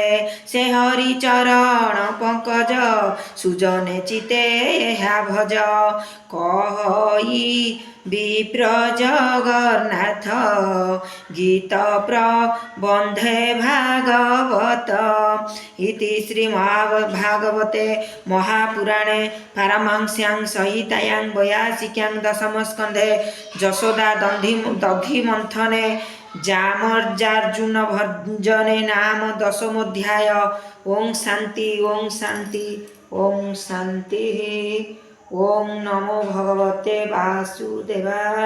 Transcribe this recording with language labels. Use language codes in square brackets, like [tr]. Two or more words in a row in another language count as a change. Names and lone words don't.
[or] ସେ ହରି ଚରଣ ପଙ୍କଜ ସୁଜନେ ଚିତେ ଏହା ଭଜ। କହି ବିପ୍ର ଜଗନ୍ନାଥ ଗୀତ ପ୍ରବନ୍ଧେ ଭାଗବତ। [sa] ଇତି ଶ୍ରୀମହାଭାଗବତେ ମହାପୁରାଣେ ପାରମହଂସ୍ୟାଂ संहितायां 82 दशमस्कन्धे यशोदा दधि मंथने जामर्जार्जुन भजने नाम दशमोऽध्याय। ओं शांति ओं शांति ओं शांति। ओं नमो भगवते वासुदेवाय।